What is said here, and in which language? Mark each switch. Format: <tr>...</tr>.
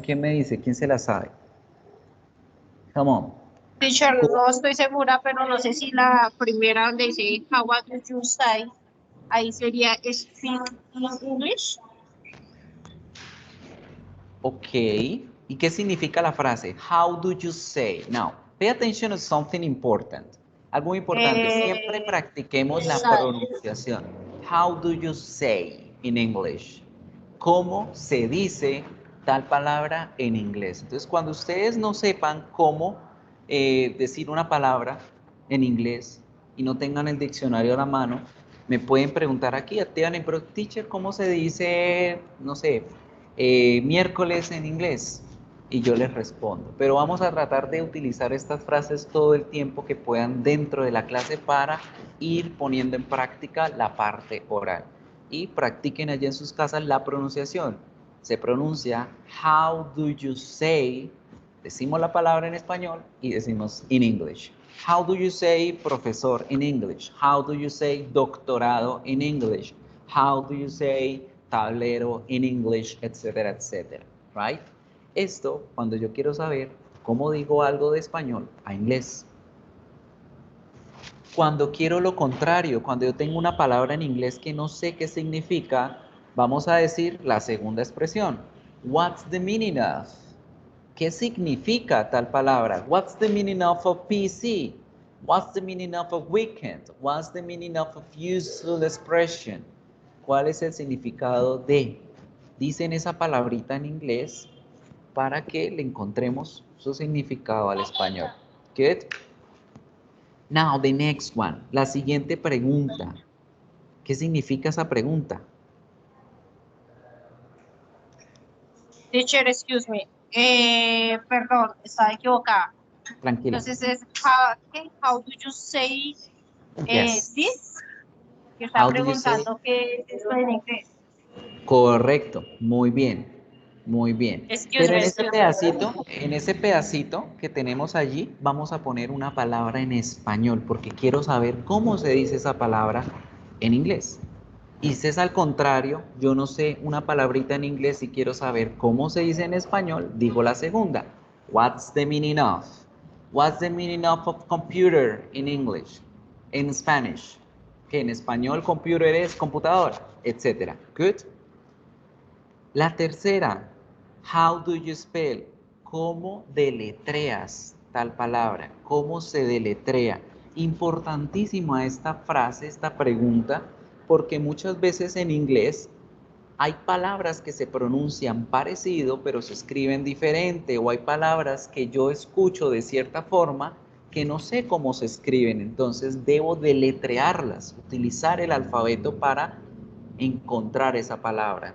<es>¿Quién me dice? ¿Quién se la sabe?</es> <en>Come on.</en> <es>Teacher, no estoy segura, pero no sé si la primera donde dice</es> <en>how do you say,</en> <es>ahí sería</es> <en>speak English. Ok.</en> <es>¿Y qué significa la frase?</es> <en>How do you say? Now, pay attention to something important.</en> <es>Algo importante. Siempre practiquemos la pronunciación.</es> <en>How do you say in English?</en> <es>¿Cómo se dice tal palabra en inglés? Entonces, cuando ustedes no sepan cómo decir una palabra en inglés y no tengan el diccionario a la mano, me pueden preguntar aquí, Esteban, pero teacher, ¿cómo se dice, no sé, miércoles en inglés? Y yo les respondo. Pero vamos a tratar de utilizar estas frases todo el tiempo que puedan dentro de la clase para ir poniendo en práctica la parte oral. Y practiquen allá en sus casas la pronunciación. Se pronuncia</es> <en>how do you say,</en> <es>decimos la palabra en español y decimos</es> <en>in English. How do you say profesor in English? How do you say doctorado in English? How do you say tablero in English,</en> <es>etcétera, etcétera,</es> <en>right?</en> <es>Esto, cuando yo quiero saber cómo digo algo de español a inglés. Cuando quiero lo contrario, cuando yo tengo una palabra en inglés que no sé qué significa, vamos a decir la segunda expresión.</es> <en>What's the meaning of?</en> <es>¿Qué significa tal palabra?</es> <en>What's the meaning of a PC? What's the meaning of a weekend? What's the meaning of a useful expression?</en> <es>¿Cuál es el significado de? Dicen esa palabrita en inglés para que le encontremos su significado al español.</es> <en>Good? Now, the next one.</en> <es>La siguiente pregunta. ¿Qué significa esa pregunta?</es> <en>Teacher, excuse me.</en> <es>Perdón, estaba equivocada. Tranquila. Entonces es</es> <en>how do you say Yes. this?</en> <es>Que está</es> <en>How do you say?</en> <es>preguntando qué es esto en inglés. Correcto, muy bien, muy bien.</es> <en>Excuse</en> <es>Pero</es> <en>me, excuse me.</en> <es>en ese pedacito que tenemos allí, vamos a poner una palabra en español, porque quiero saber cómo se dice esa palabra en inglés. Y si es al contrario, yo no sé una palabrita en inglés y quiero saber cómo se dice en español, digo la segunda.</es> <en>What's the meaning of? What's the meaning of computer in English? In Spanish.</en> <es>Que en español computer es computadora, etcétera.</es> <en>Good.</en> <es>La tercera,</es> <en>how do you spell?</en> <es>¿Cómo deletreas tal palabra? ¿Cómo se deletrea? Importantísima esta frase, esta pregunta, porque muchas veces en inglés hay palabras que se pronuncian parecido, pero se escriben diferente, o hay palabras que yo escucho de cierta forma que no sé cómo se escriben, entonces debo deletrearlas, utilizar el alfabeto para encontrar esa palabra.</es>